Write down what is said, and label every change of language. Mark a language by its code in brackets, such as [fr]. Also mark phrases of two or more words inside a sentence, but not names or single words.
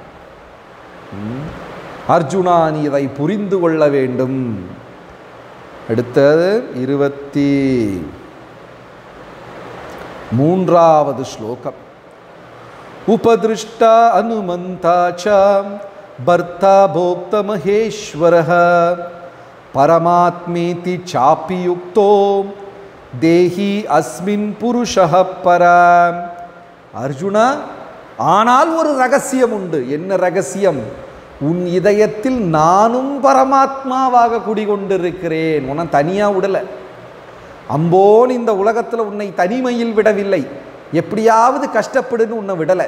[ta] அர்ஜுனா, நீ இதை புரிந்து கொள்ள வேண்டும். அடுத்தது 23வது ஸ்லோகம். [sa] उपद्रष्टा अनुमन्ता च भर्ता भोक्ता महेश्वरः परमात्मेति चापि युक्तो देहे अस्मिन् पुरुषः परः. [ta] அர்ஜுனா, ஆனால் ஒரு ரகசியம் உண்டு. என்ன ரகசியம்? உன் இதயத்தில் நானும் பரமாத்மாவாக குடிகொண்டிருக்கிறேன். உன்னை தனியா விடலை. அம்போன் இந்த உலகத்தில் உன்னை தனிமையில் விடவில்லை, எப்படியாவது கஷ்டப்படுன்னு உன்னை விடலை.